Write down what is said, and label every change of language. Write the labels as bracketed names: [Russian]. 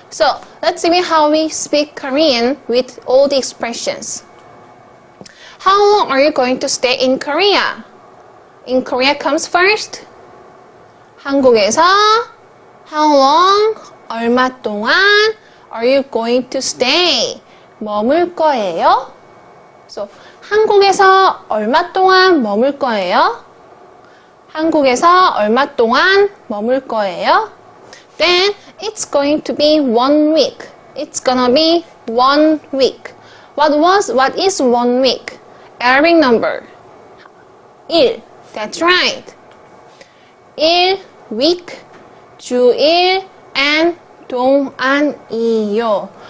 [English] So, let's see how we speak Korean with all the expressions. How long are you going to stay in Korea? In Korea comes first. [Korean] 한국에서 [English] how long, [Korean] 얼마 동안 [English] are you going to stay? [Korean] 머물 거예요? So, 한국에서 얼마 동안 머물 거예요? 한국에서 얼마 동안 머물 거예요? [English] Then, it's going to be 1 week. It's gonna be 1 week. What is 1 week? Arabic number. 1. That's right. 1 week, [Korean] 주일, [English] and [Korean] 동안이요.